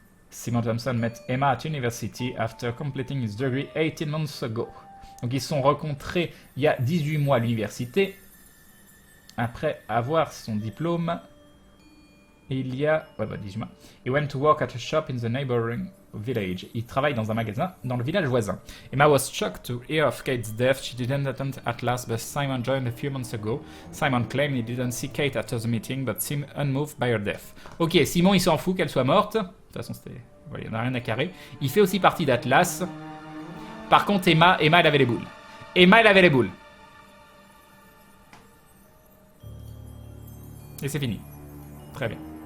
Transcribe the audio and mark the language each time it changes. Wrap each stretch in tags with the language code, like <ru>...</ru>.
<en>Simon Thompson met Emma at university after completing his degree 18 months ago.</en> <fr>Donc ils se sont rencontrés il y a 18 mois à l'université, après avoir son diplôme, il y a... Ouais, 18 mois.</fr> <en>He went to work at a shop in the neighboring village.</en> <fr>Il travaille dans un magasin dans le village voisin.</fr> <en>Emma was shocked to hear of Kate's death. She didn't attend at last, but Simon joined a few months ago. Simon claimed he didn't see Kate after the meeting, but seemed unmoved by her death.</en> <fr>Ok, Simon il s'en fout qu'elle soit morte. De toute façon, c'était... Voilà, il n'y en a rien à carrer. Il fait aussi partie d'Atlas. Par contre, Emma, elle avait les boules. Emma, elle avait les boules. Et c'est fini. Très bien.</fr>